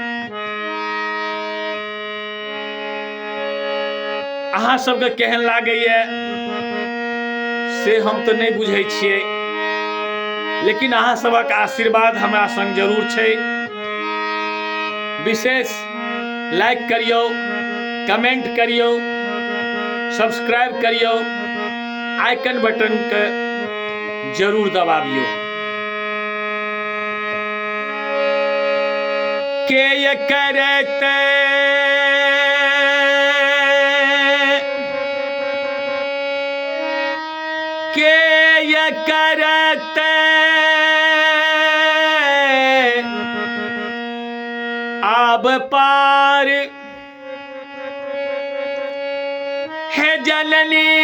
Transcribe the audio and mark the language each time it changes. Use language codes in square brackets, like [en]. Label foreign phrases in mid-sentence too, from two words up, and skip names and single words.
[mai] अहाँ सबके केहन लागैए से हम तो नहीं बुझै छियै, लेकिन अहाँ सबक आशीर्वाद हमरा संग जरूर छै। विशेष लाइक करियौ, कमेंट करियौ, सब्सक्राइब करियौ, आइकन बटन के जरूर दबाबियौ। के ये करते आब पार है जननी